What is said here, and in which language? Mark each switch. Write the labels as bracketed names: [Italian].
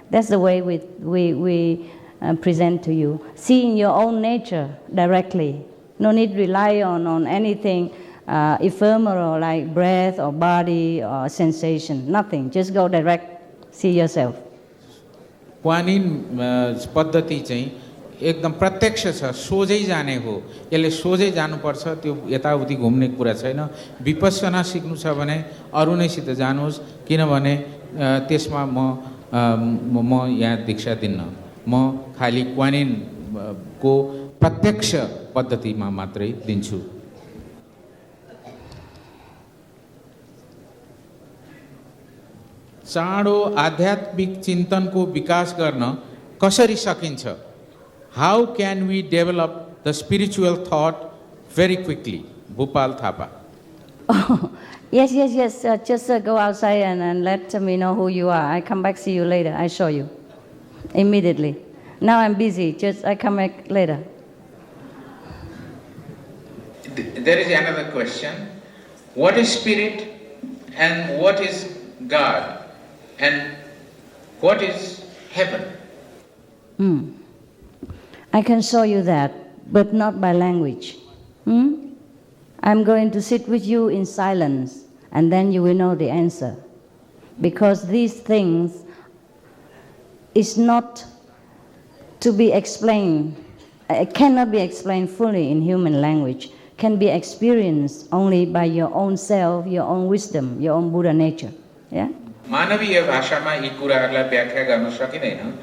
[English] That's the way we present to you. Seeing your own nature directly. No need to rely on anything ephemeral like breath or body or sensation. Nothing. Just go direct, see yourself. [Nepali] Kuan Yin पद्धति चाहिँ एकदम प्रत्यक्ष छ, सोझै जाने हो। यसले सोझै जानुपर्छ, त्यो यताउति घुम्ने कुरा छैन। विपस्सना सिक्नु छ भने अरु नैसित जानुहोस्, किनभने त्यसमा म यहाँ दीक्षा दिन्न। म खाली कुआन इन को प्रत्यक्ष पद्धतिमा मात्रै दिन्छु। चाँडो आध्यात्मिक चिन्तनको विकास गर्न कसरी सकिन्छ? [English] How can we develop the spiritual thought very quickly? Bhupal Thapa. Oh, yes. Just go outside and let me know who you are. I come back, see you later. I show you immediately. Now I'm busy. Just I come back later. There is another question. What is spirit and what is God and what is heaven? I can show you that, but not by language. I'm going to sit with you in silence, and then you will know the answer. Because these things is not to be explained, it cannot be explained fully in human language, can be experienced only by your own self, your own wisdom, your own Buddha nature. Yeah? [Nepali] मानवीय भाषामा यी कुराहरूलाई व्याख्या गर्न सकिदैन।